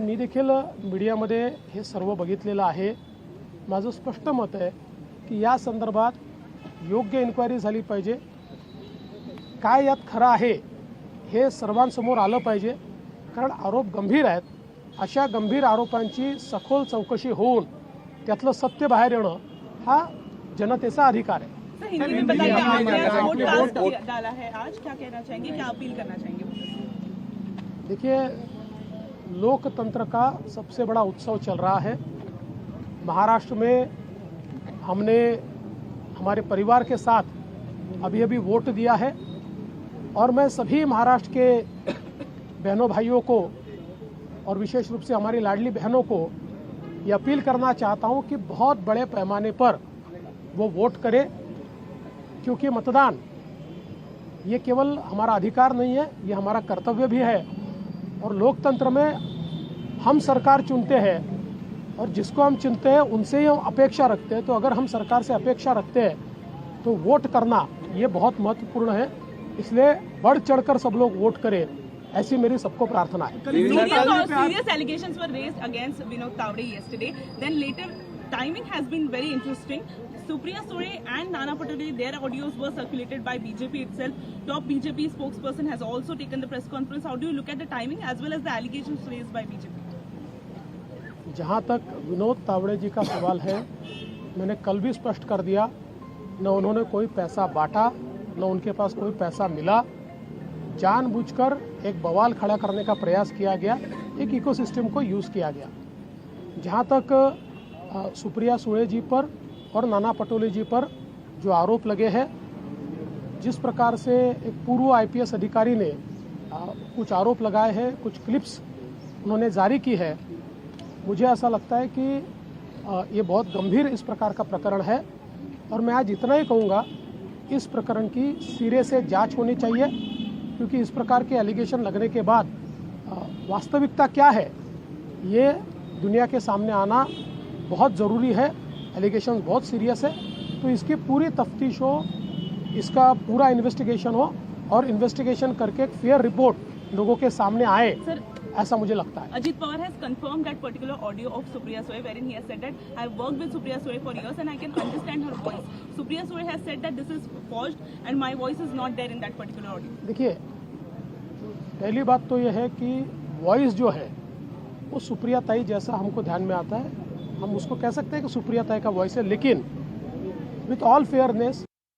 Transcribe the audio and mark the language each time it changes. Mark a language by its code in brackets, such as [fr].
[mr] मी देखील मीडियामध्ये हे सर्व बघितलेलं आहे. माझं स्पष्ट मत आहे की या संदर्भात योग्य इन्क्वायरी झाली पाहिजे. काय यात खरं आहे हे सर्वांसमोर आलं पाहिजे, कारण आरोप गंभीर आहेत. अशा गंभीर आरोपांची सखोल चौकशी होऊन त्यातलं सत्य बाहेर येणं हा जनतेचा अधिकार आहे. [hi] हिंदी में बताइए, आपने वोट डाला है आज, क्या कहना चाहेंगे, क्या अपील करना चाहेंगे? देखिए, लोकतंत्र का सबसे बड़ा उत्सव चल रहा है. महाराष्ट्र में हमने हमारे परिवार के साथ अभी वोट दिया है और मैं सभी महाराष्ट्र के बहनों भाइयों को और विशेष रूप से हमारी लाडली बहनों को ये अपील करना चाहता हूं कि बहुत बड़े पैमाने पर वो वोट करें, क्योंकि मतदान ये केवल हमारा अधिकार नहीं है, ये हमारा कर्तव्य भी है. और लोकतंत्र में हम सरकार चुनते हैं और जिसको हम चुनते हैं उनसे ही हम अपेक्षा रखते हैं. तो अगर हम सरकार से अपेक्षा रखते हैं तो वोट करना ये बहुत महत्वपूर्ण है. इसलिए बढ़ चढ़कर सब लोग वोट करें, ऐसी मेरी सबको प्रार्थना है. [en] Serious allegations were raised against Vinod Tawade yesterday. Then later, timing has been very interesting. Supriya Sule and Nana Patole, their audios were circulated by BJP itself. Top BJP spokesperson has also taken the press conference. How do you look at the timing as well as the allegations raised by BJP? [hi] जहाँ तक विनोद तावड़े जी का सवाल है, मैंने कल भी स्पष्ट कर दिया, न उन्होंने कोई पैसा बांटा, न उनके पास कोई पैसा मिला. जानबूझकर एक बवाल खड़ा करने का प्रयास किया गया, एक इकोसिस्टम को यूज़ किया गया. जहाँ तक सुप्रिया सुळे जी पर और नाना पटोले जी पर जो आरोप लगे हैं, जिस प्रकार से एक पूर्व IPS अधिकारी ने कुछ आरोप लगाए हैं, कुछ क्लिप्स उन्होंने जारी की है, मुझे ऐसा लगता है कि ये बहुत गंभीर इस प्रकार का प्रकरण है. और मैं आज इतना ही कहूँगा, इस प्रकरण की सिरे से जांच होनी चाहिए, क्योंकि इस प्रकार के एलिगेशन लगने के बाद वास्तविकता क्या है ये दुनिया के सामने आना बहुत ज़रूरी है. एलिगेशन बहुत सीरियस है, तो इसकी पूरी तफ्तीश हो, इसका पूरा इन्वेस्टिगेशन हो और इन्वेस्टिगेशन करके एक फेयर रिपोर्ट लोगों के सामने आए, ऐसा मुझे लगता है. [en] Ajit Pawar has confirmed that particular audio of Supriya Sule, wherein he has said that I have worked with Supriya Sule for years and I can understand her voice. Supriya Sule has said that this is forged and my voice is not there in that particular audio. [hi] देखिए, पहली बात तो यह है कि voice जो है वो सुप्रिया ताई जैसा हमको ध्यान में आता है, हम उसको कह सकते हैं कि सुप्रिया ताई का वॉइस है. लेकिन [en] with all fairness